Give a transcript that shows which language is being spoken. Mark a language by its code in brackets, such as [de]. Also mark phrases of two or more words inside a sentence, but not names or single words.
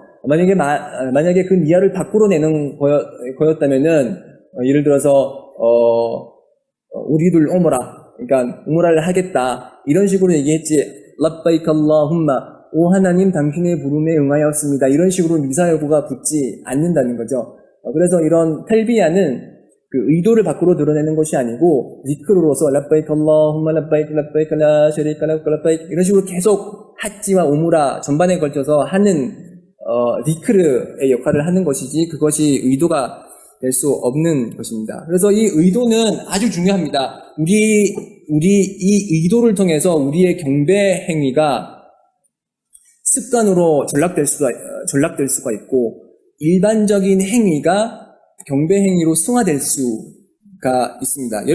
[ko] 만약에 그 니야를 밖으로 내는 거였다면은 예를 들어서 우리들 우무라 그러니까 우무라를 하겠다 이런 식으로 얘기했지 [ar] لبيك اللهم [ko] 오 하나님 당신의 부름에 응하였습니다 이런 식으로 미사여구가 붙지 않는다는 거죠. 그래서 이런 탈비야는 의도를 밖으로 드러내는 것이 아니고 지크로로서 [ar] لبيك اللهم لبيك لبيك لا شريك لك لبيك [ko] 이런 식으로 계속 핫지와 우무라 전반에 걸쳐서 하는 지크르의 역할을 하는 것이지 그것이 의도가 될 수 없는 것입니다. 그래서 이 의도는 아주 중요합니다. 우리 이 의도를 통해서 우리의 경배 행위가 습관으로 전락될 수가 있고 일반적인 행위가 경배 행위로 승화될 수가 있습니다.